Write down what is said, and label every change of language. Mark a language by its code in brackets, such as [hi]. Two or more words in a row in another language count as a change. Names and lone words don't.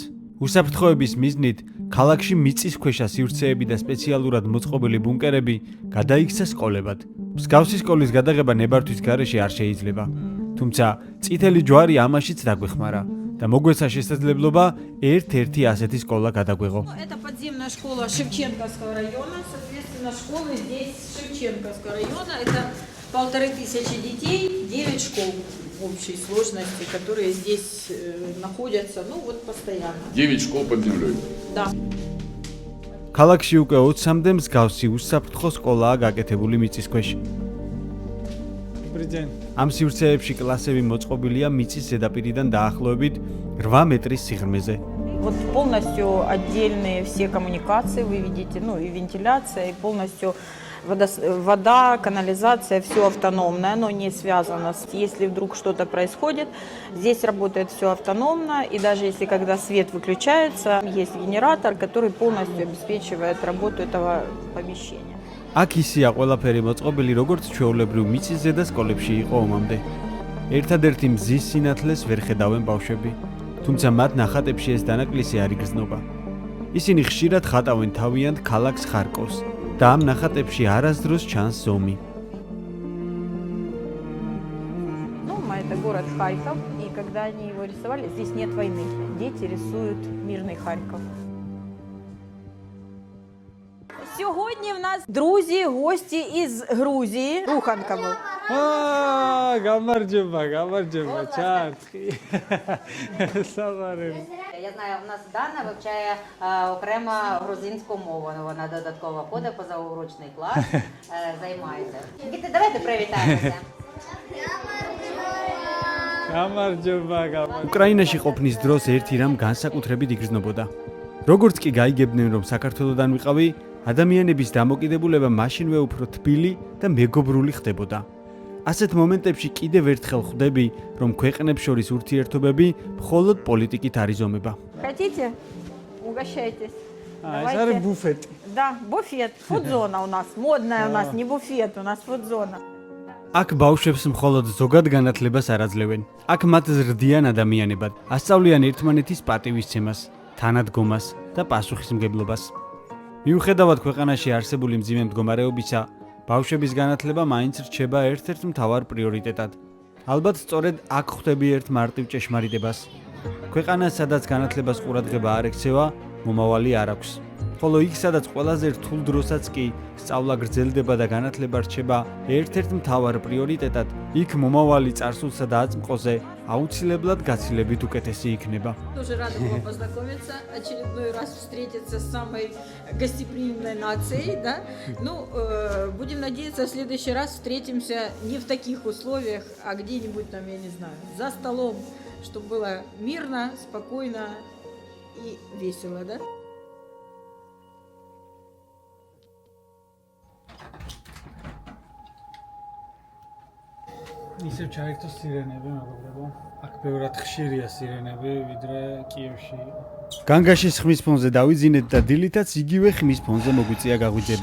[ka] უსაფრთხოების მიზნით ქალაქში მიწისქვეშა სივრცეები და სპეციალურად მოწყობილი ბუნკერები გადაიქცა სკოლებად. მსგავსი სკოლის გადაღება ნებართვის გარეშე არ შეიძლება. თუმცა წითელი ჯვარი ამაშიც დაგვეხმარა და მოგვეცა შესაძლებლობა ერთ-ერთი ასეთი სკოლა გადაგვეღო. [ru] Это подземная школа Шевченковского района, соответственно, школы здесь Шевченковского района. Это 1500 детей, 9 школ в общей сложности, которые здесь находятся, ну вот постоянно. 9 школ под землей. Да. [ka] ქალაქში უკვე 20-მდე მსგავსი უსაფრთხო სკოლაა გაკეთებული მიწის ქვეშ. ამ სივრცეებში კლასები მოწყობილია мицის ზედაპირიდან დაახლოებით 8 მეტრის სიღრმეზე. [ru] Вот полностью отдельные все коммуникации вы видите, ну и вентиляция, и полностью вода, канализация, все автономное, оно не связано. Если вдруг что-то происходит, здесь работает все автономно, и даже если когда свет выключается, есть генератор, который полностью обеспечивает работу этого помещения. [ka] აქ ისია ყველაფერი მოწყობილი, როგორც ჩვეულებრივ მიწის ზედა სკოლებში იყო ომამდე. ერთადერთი მზის სინათლეს ვერ ხედავენ ბავშვები, თუმცა მათ ნახატებში ეს დანაკლისი არ იგრძნობა. ისინი ხშირად ხატავენ თავიანთ ქალაქს ხარკოვს და ამ ნახატებში არასდროს ჩანს ზომი. [ru] Ну, это город Харьков, и когда они его рисовали, здесь нет войны. Дети рисуют мирный Харьков. [uk] Сьогодні в нас друзі, гості із Грузії. Руханка був. [ka] გამარჯობა, чарчки. Саварин. [uk] Я знаю, у нас Дана вивчає окремо грузинську мову. Вона додатково ходить позаурочний клас, займається. Діти, давайте привітаємося. [ka] გამარჯობა. უკრაინაში ყოფნის დროს ერთი რამ განსაკუთრებით იგრძნობოდა. როგორც კი გაიგებდნენ, რომ საქართველოსდან ვიყავი, ადამიანების დამოკიდებულება მაშინვე უფრო თბილი და მეგობრული ხდებოდა. ასეთ მომენტებში კიდევ ერთხელ ხვდები, რომ ქვეყნებს შორის ურთიერთობები მხოლოდ პოლიტიკით არ იზომება. [ru] Хотите? Угощайтесь. [ka] ეს არის ბუფეტი. [ru] Да, буфет. Фудзона у нас. Модная у нас, не буфет, у нас фудзона. [ka] აქ ბავშვებს მხოლოდ ზოგად განათლებას არ აძლევენ. აქ მათ ზრდიან ადამიანებად, ასწავლიან ერთმანეთის პატივისცემას, თანადგომას და პასუხისმგებლობას. მიუხედავად ქვეყანაში არსებული მძიმე მდგომარეობისა, ბავშვების განათლება მაინც რჩება ერთ-ერთ მთავარ პრიორიტეტად. ალბათ სწორედ აქ ხვდები ერთ მარტივ ჭეშმარიტებას. ქვეყანას, სადაც განათლებას ყურადღება არ ექცევა, მომავალი არ აქვს. ხოლო იქ, სადაც ყველაზე რთულ დროსაც კი სწავლა გრძელდება და განათლება რჩება ერთ-ერთ მთავარ პრიორიტეტად, იქ მომავალი წარსულსა და აწმყოზე აუცილებლად გაცილებით უკეთესი იქნება. [ru] Тоже рада была познакомиться, очередной раз встретиться с самой гостеприимной нацией, да? Ну, будем надеяться, в следующий раз встретимся не в таких условиях, а где-нибудь там, я не знаю, за столом, чтобы было мирно, спокойно и весело, да? [ka] ისევ ჩაერთო სირენები, მეგობრებო. აქ ბევრად ხშირია სირენები, ვიდრე კიევში იყო. განგაშის ხმის ფონზე დავიძინეთ და დილითაც იგივე ხმის ფონზე მოგვიწია გაღვიძება.